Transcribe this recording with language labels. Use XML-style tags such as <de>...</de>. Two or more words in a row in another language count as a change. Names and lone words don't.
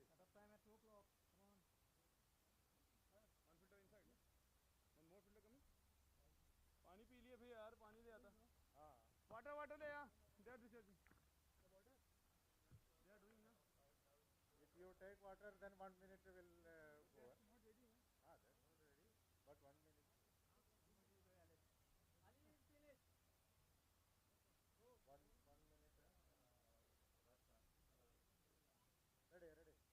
<en>Cut off time at 2 o'clock. Come on. One filter inside, no? One more filter coming?</en> <hi>पानी पी लिए भैया यार, पानी ले आता. हाँ. Water ले आ.</hi> <en>They are discharging. The water? They are doing, na? If you take water, then 1 minute will go. That's not ready, na? That's not ready. But 1 minute. Ready.</en>